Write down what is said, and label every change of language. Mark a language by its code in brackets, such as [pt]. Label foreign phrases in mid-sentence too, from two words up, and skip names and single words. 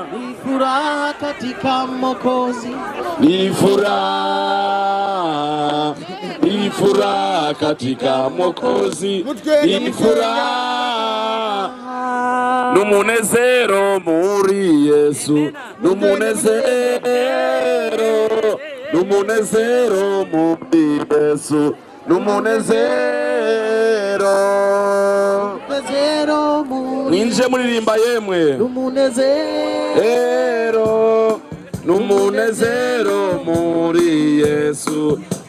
[sw] Ni furaha katika Mwokozi, ni furaha, ni furaha katika Mwokozi, ni furaha, [rn] n'umunezero muri Yesu, n'umunezero, n'umunezero muri Yesu, n'umunezero. Ninje muririmba yemwe, n'umunezero, n'umunezero muri Yesu,